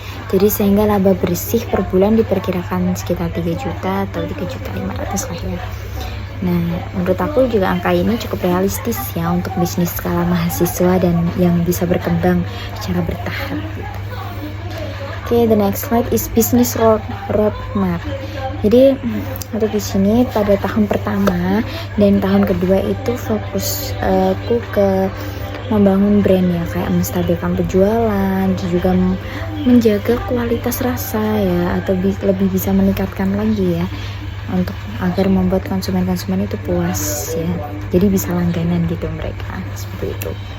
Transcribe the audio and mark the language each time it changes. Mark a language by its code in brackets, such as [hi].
[id] Jadi sehingga laba bersih per bulan diperkirakan sekitar 3 juta atau 3.500.000 lah ya. Nah, menurut aku juga angka ini cukup realistis ya untuk bisnis skala mahasiswa dan yang bisa berkembang secara bertahap gitu. [en] Okay, the next slide is business roadmap. [id] Jadi untuk di sini pada tahun pertama dan tahun kedua itu fokus aku ke membangun brand ya, kayak menstabilkan penjualan, juga menjaga kualitas rasa ya, atau lebih bisa meningkatkan lagi ya, untuk agar membuat konsumen-konsumen itu puas ya, jadi bisa langganan gitu mereka, seperti itu.